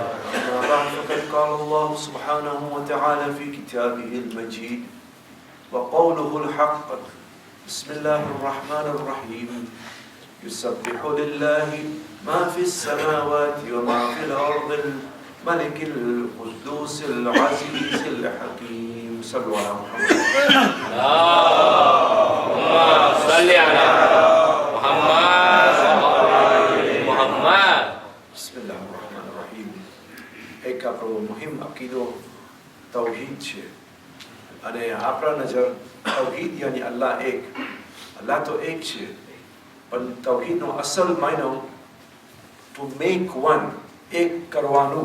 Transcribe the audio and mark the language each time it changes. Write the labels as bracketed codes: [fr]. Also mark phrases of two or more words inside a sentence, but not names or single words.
[ar] أما بعد فقد قال الله سبحانه وتعالى في كتابه المجيد وقوله الحق بسم الله الرحمن الرحيم يسبح لله ما في السماوات وما في الأرض الملك القدوس العزيز الحكيم صلوا على محمد اللهم صل على محمد وآل محمد. બિસ્મિલ્લાહિર્રહમાનિર્રહીમ. [gu] એક આપણો મુહિમ અકીદો તૌહીદ છે અને આપણા નજર તૌહીદ યાની અલ્લાહ એક. અલ્લાહ તો એક છે પણ તૌહીદનો અસલ માયનો [en] to make one, [gu] એક કરવાનું.